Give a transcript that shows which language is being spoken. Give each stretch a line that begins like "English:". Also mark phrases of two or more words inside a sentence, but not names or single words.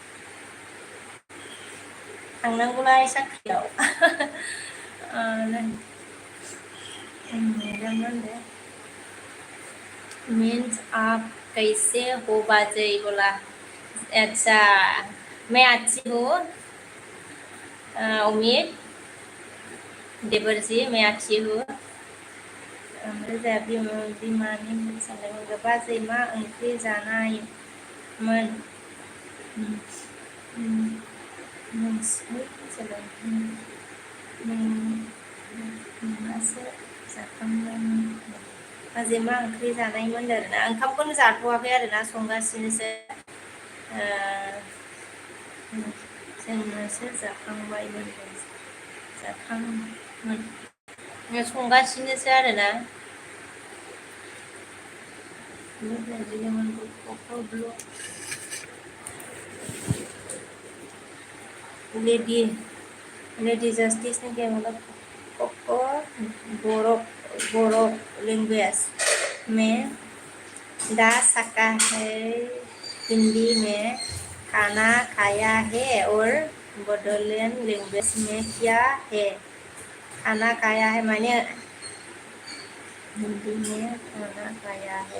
Bodo: थांनांगौलाय साख्रियाव
Hindi: मीन्स आप कैसे हो बाजै बोला अच्छा मैं अच्छी हूँ उम्मीद देवर जी मैं अच्छी हूँ
Bodo: ओमफ्राय जोंहा बिमानि साननाय बाजै मा ओंख्रि जानायमोन नोंहासो जाखांबायमोन बाजै मा ओंख्रि जानायमोन आरोना ओंखामखौनो जाथ'वाखै आरोना संगासिनोसो जोंनोसो जाखांबायमोन संगासिनोसो आरोना
Hindi: लेडी जस्टिस ने क्या मतलब बोरो लैंग्वेज में दा सका है हिंदी में खाना खाया है और बोडोलैंड लैंग्वेज में क्या है खाना खाया है माने हिंदी में खाना खाया